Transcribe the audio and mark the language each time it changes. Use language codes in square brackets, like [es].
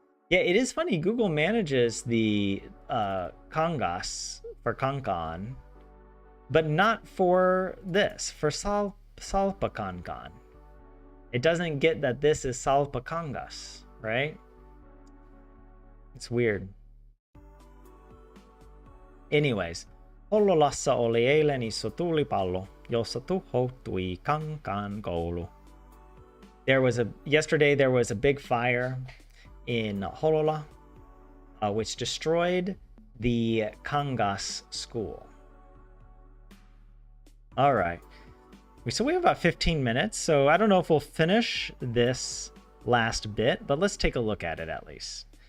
[en] Yeah, it is funny. Google manages the Kangas for Kankan, but not for this, for Salpakankan. It doesn't get that this is Salpakangas, right? It's weird. [fi] Anyways, Hollolassa oli eilen iso tulipallo, jossa tuhoutui Kankaan koulu. [en] Yesterday there was a big fire in Hollola, which destroyed the Kangas school. All right. So we have about 15 minutes, so I don't know if we'll finish this last bit, but let's take a look at it at least.